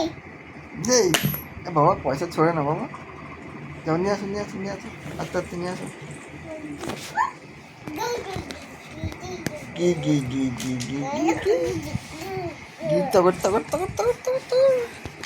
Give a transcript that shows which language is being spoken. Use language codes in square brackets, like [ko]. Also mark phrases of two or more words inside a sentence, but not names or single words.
[bn] নেই। বাবা পয়সা ছড়ে না বাবা। যাও নিয়ে আসো নিয়ে আসো নিয়ে আসো, আস্তে আস্তে নিয়ে আসো। গি গি গি গি গি গি গি গি, তগর তগর তগর তগর তগর তগর।